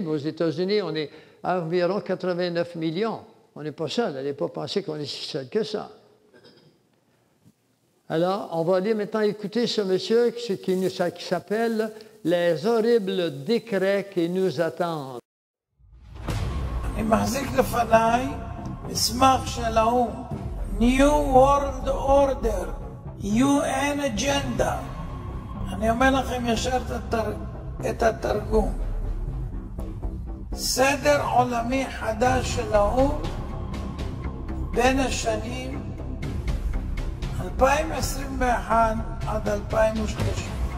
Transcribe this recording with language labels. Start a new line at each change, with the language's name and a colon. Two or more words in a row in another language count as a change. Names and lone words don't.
French: Aux États-Unis, on est environ 89 millions. On n'est pas seul. N'allez pas penser qu'on est si seul que ça. Alors, on va aller maintenant écouter ce monsieur qui s'appelle « Les horribles décrets qui nous attendent ».
Hebrew: אני מחזיק לפניי מסמך של האו"ם,
English: New World Order, UN Agenda.
Hebrew: אני אומר לכם ישר את התרגום. סדר עולמי חדש של האו"ם בין השנים 2021 עד 2030.